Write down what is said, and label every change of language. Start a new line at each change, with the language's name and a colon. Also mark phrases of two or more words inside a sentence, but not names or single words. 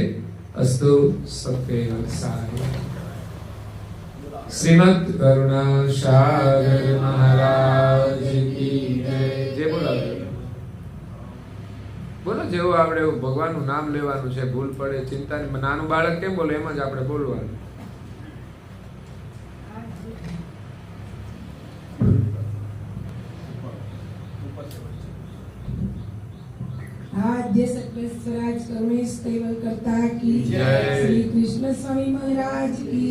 Hindi: अस्तु सत्य साय. श्रीमद करुणा सागर महाराज की जय.
Gujarati: જે બોલો જેવું આપણે ભગવાનનું નામ લેવાનું છે. ભૂલ પડે ચિંતા નહીં. નાનું બાળક કેમ બોલે એમ જ આપણે બોલવાનું.
Hindi: आद्य सकल स्वराज करुणेश कैवल करता की श्री कृष्ण स्वामी महाराज की